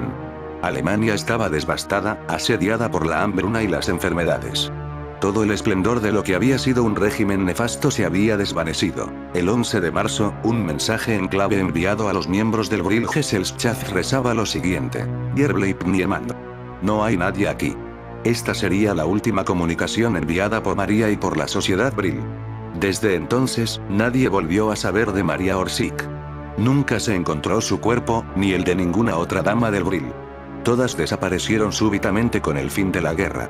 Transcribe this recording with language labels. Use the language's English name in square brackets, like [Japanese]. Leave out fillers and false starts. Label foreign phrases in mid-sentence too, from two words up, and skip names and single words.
[Spanish] Alemania estaba devastada, asediada por la hambruna y las enfermedades. Todo el esplendor de lo que había sido un régimen nefasto se había desvanecido. El 11 de marzo, un mensaje en clave enviado a los miembros del Vril Gesellschaft rezaba lo siguiente: [German] Ihr bleibt niemand. [Spanish] No hay nadie aquí. Esta sería la última comunicación enviada por María y por la sociedad Vril. Desde entonces, nadie volvió a saber de Maria Orsic. Nunca se encontró su cuerpo, ni el de ninguna otra dama del Vril. Todas desaparecieron súbitamente con el fin de la guerra.